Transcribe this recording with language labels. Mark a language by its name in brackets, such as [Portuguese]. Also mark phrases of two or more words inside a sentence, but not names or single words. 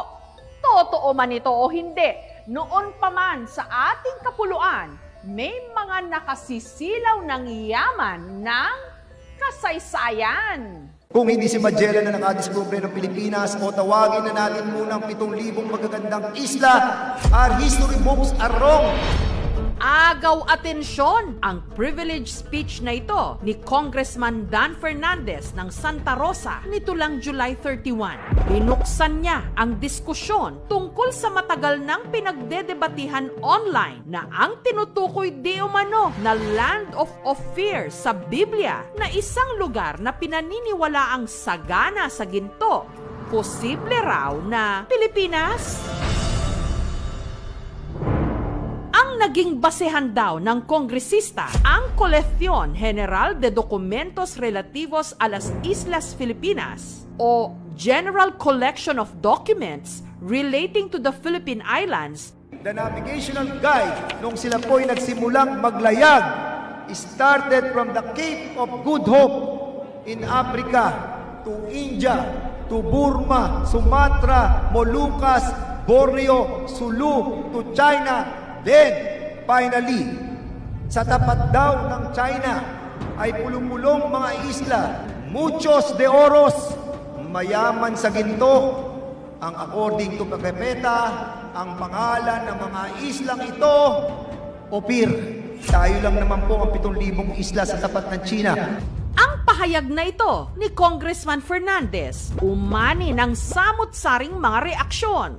[Filipino] Totoo man ito o hindi, noon pa man sa ating kapuluan, may mga nakasisilaw ng yaman ng kasaysayan. Kung hindi si Magellan na nakadiskubre ng Pilipinas, o tawagin na natin munang 7,000 magagandang isla, [English] our history books are wrong. [Filipino] Agaw atensyon ang [English] privilege speech [Filipino] na ito ni Congressman Dan Fernandez ng Santa Rosa nito lang July 31. Binuksan niya ang diskusyon tungkol sa matagal nang pinagdedebatihan online na ang tinutukoy di umano na Land of Ophir sa Biblia na isang lugar na pinaniniwalaang sagana sa ginto. Posible raw na Pilipinas? Naging basehan daw ng kongresista ang Colección General de Documentos Relativos a las Islas Filipinas o General Collection of Documents Relating to the Philippine Islands. [English] The navigational guide [Filipino] nung sila po'y nagsimulang maglayag [English] started from the Cape of Good Hope in Africa to India, to Burma, Sumatra, Moluccas, Borneo, Sulu, to China. Then, finally, [Filipino] sa tapat daw ng China ay pulong-pulong mga isla, [Spanish] muchos de oros, [Filipino] mayaman sa ginto. Ang [English] according to [Filipino] Pagkepeta, ang pangalan ng mga islang ito, Ophir. Tayo lang naman po ang 7,000 isla sa tapat ng China. Ang pahayag na ito ni Congressman Fernandez umani ng samut-saring mga reaksyon.